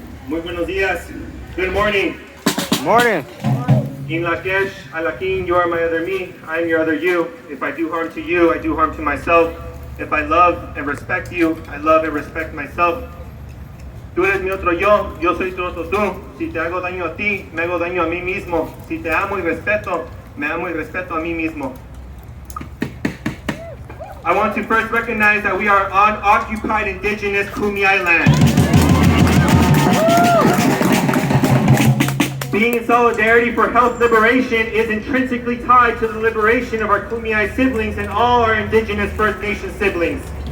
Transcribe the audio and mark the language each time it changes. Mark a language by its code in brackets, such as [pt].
[es] Muy buenos días. [en] Good morning. Morning. In Lakesh, Alakin, you are my other me. I am your other you. If I do harm to you, I do harm to myself. If I love and respect you, I love and respect myself. [es] Tú eres mi otro yo, yo soy tu otro tú. Si te hago daño a ti, me hago daño a mí mismo. Si te amo y respeto, me amo y respeto a mí mismo. [en] I want to first recognize that we are on occupied indigenous Kumeyaay land. Being in solidarity for health liberation is intrinsically tied to the liberation of our Kumeyaay siblings and all our indigenous First Nation siblings.